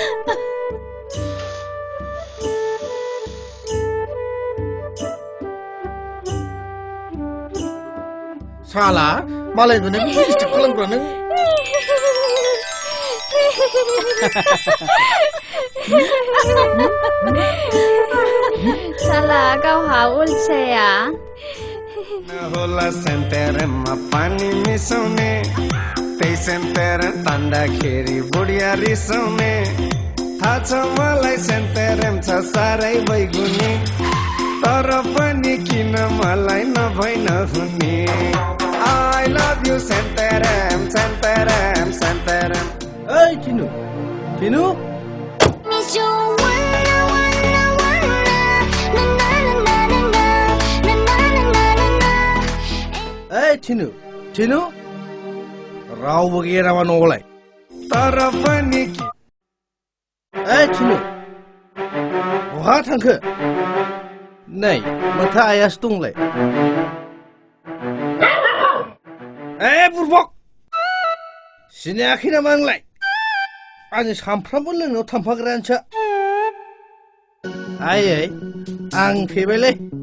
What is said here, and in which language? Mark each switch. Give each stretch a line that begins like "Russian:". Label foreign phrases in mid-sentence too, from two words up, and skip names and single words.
Bodo: साला मालाय उन्दुनायखौ डिस्टार्ब खालामग्रानो साला गावहा उलसाया
Nepali: होला सेन्टेरमा पानी मिसाउने त्यही सेन्टेर तान्दाखेरि बुढिया रिसाउने थाहा छ मलाई सेन्टेरेम छ साह्रै बैगुनी तर पनि किन मलाई नभई नहुने
English: I love you
Nepali: सेन्टेरेम सेन्टेरेम सेन्टेरेम
Bodo: ओइ टिनु टिनु ओइ टिनु टिनु रावबो गैया नामा न'आवलाय
Nepali: तर पनि
Bodo: ओइ थिनु बहा थांखो नै माथो आयासो दंलाय ए बुरबक सिनायाखै नामा नोंलाय आंनि सानफ्रामबो लोंनायाव थांफाग्रायानोसो आयै आं फैबायलै